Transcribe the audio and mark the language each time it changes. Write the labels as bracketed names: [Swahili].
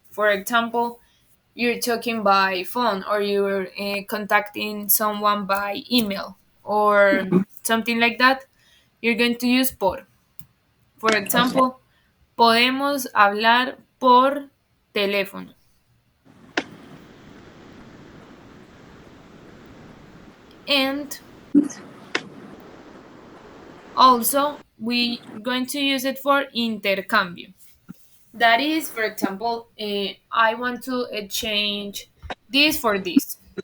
[English] For example, you're talking by phone, or you're contacting someone by email or Mhm. something like that. You're going to use por. For Okay. [Spanish] example, podemos hablar por teléfono. [English] And also, we're going to use it for intercambio. That is, for example, I want to exchange this for this.